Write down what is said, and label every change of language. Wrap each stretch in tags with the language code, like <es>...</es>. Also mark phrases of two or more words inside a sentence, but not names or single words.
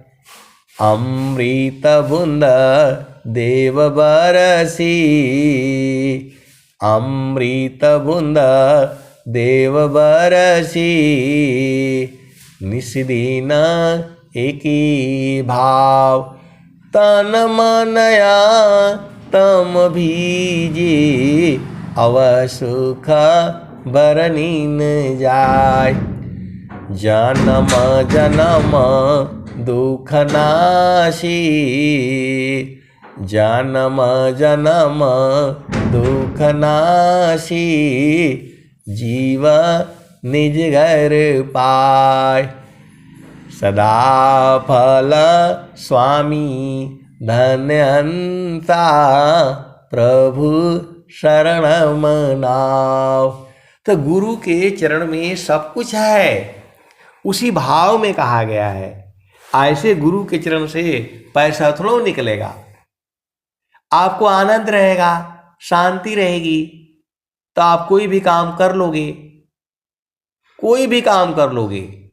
<hi>अमृत बूंद देव बरसी, अमृत बूंद देव बरसी, निस्दीन एकी भाव। तन मनया तम भीजी, अवसुख बरनीन जाय। जन्म जन्म दुख नाशी, जन्म जन्म दुख नाशी, जीव निज घर पाय। सदा फल स्वामी धन्यंता, प्रभु शरण मनाओ। तो गुरु के चरण में सब कुछ है, उसी भाव में कहा गया है। ऐसे गुरु के चरण से पैसा थोड़ा निकलेगा, आपको आनंद रहेगा, शांति रहेगी, तो आप कोई भी काम कर लोगे, कोई भी काम कर लोगे।</hi>